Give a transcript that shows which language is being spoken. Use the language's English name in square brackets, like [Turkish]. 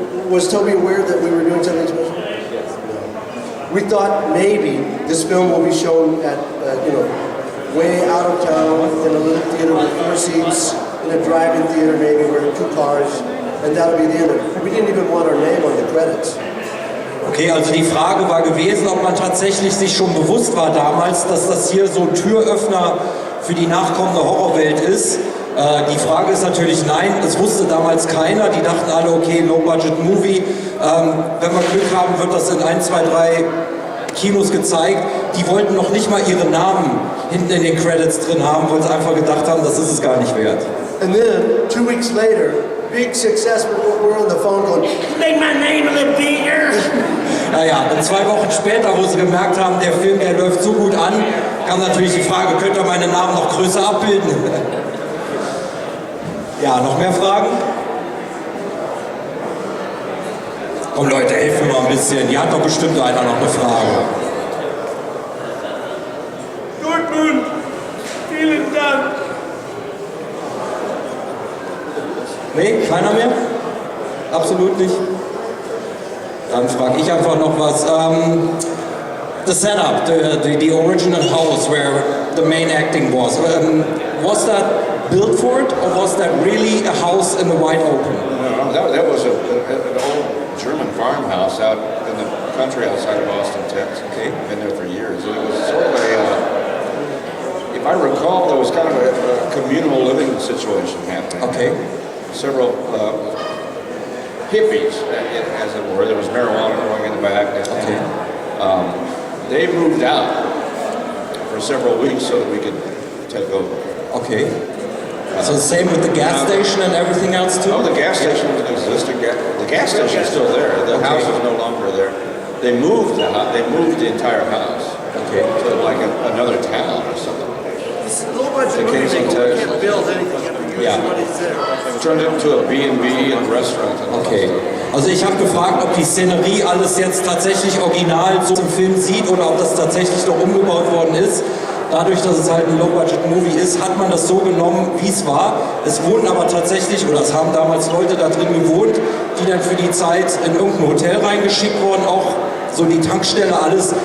[English] Was Toby aware that we were doing something special? Yes. No. We thought maybe this film will be shown at, way out of town in a little theater with 4 seats, in a drive-in theater maybe where 2 cars, and that'll be the end of it. We didn't even want our name on the credits. [German] Okay, also die Frage war gewesen, ob man tatsächlich sich schon bewusst war damals, dass das hier so ein Türöffner für die nachkommende Horrorwelt ist. Die Frage ist natürlich nein, das wusste damals keiner. Die dachten alle, okay, Low-Budget-Movie. Wenn wir Glück haben, wird das in 1, 2, 3 Kinos gezeigt. Die wollten noch nicht mal ihre Namen hinten in den Credits drin haben, weil sie einfach gedacht haben, das ist es gar nicht wert. And then, 2 weeks later, big success. We're on the phone going, make my name a little bigger. Naja, und 2 Wochen später, wo sie gemerkt haben, der Film, der läuft so gut an, kam natürlich die Frage, könnt ihr meinen Namen noch größer abbilden? Ja, noch mehr Fragen? Komm Leute, helft mir mal ein bisschen. Hier hat doch bestimmt einer noch eine Frage. Dortmund, vielen Dank. Nee, keiner mehr? Absolut nicht? Dann frage ich einfach noch was. [English] The setup, the original house where the main acting was that built for it, or was that really a house in the wide open? No, that was an old German farmhouse out in the country outside of Austin, Texas. Okay. Been there for years. It was sort of if I recall, there was kind of a communal living situation happening. Okay. Several hippies, as it were. There was marijuana growing in the back. Okay. They moved out for several weeks so that we could take over. Okay. So the same with the gas station and everything else too? No, the gas station was existing. The gas station is still there. The house is no longer there. They moved the entire house. Okay. To like another town or something. This low budget movie, they can't build anything. [German] Ja. [English] Turned into a B&B and restaurant. Okay. [German] Also ich habe gefragt, ob die Szenerie alles jetzt tatsächlich original so im Film sieht oder ob das tatsächlich noch umgebaut worden ist. Dadurch, dass es halt ein Low-Budget-Movie ist, hat man das so genommen, wie es war. Es wurden aber tatsächlich, oder es haben damals Leute da drin gewohnt, die dann für die Zeit in irgendein Hotel reingeschickt wurden, auch so die Tankstelle, alles.